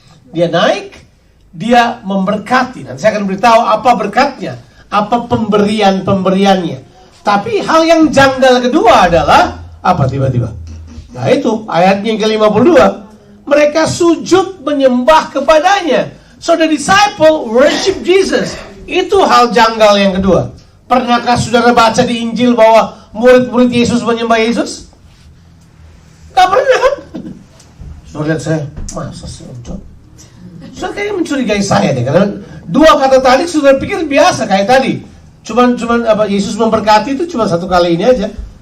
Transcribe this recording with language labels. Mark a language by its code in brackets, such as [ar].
[id] Dia naik, dia memberkati. Nanti saya akan beritahu apa berkatnya, apa pemberiannya. Tapi hal yang janggal kedua adalah apa tiba-tiba? Nah itu ayatnya yang ke-52. Mereka sujud menyembah kepadanya. [en] So the disciple worship Jesus. [id] Itu hal janggal yang kedua. Pernahkah saudara baca di Injil bahwa murid-murid Yesus menyembah Yesus? Gak pernah kan? Saudara lihat saya, masa sih John? Saudara kayaknya mencurigai saya deh. Karena 2 kata tadi saudara pikir biasa kayak tadi. Cuman Yesus memberkati itu cuma 1 kali ini aja.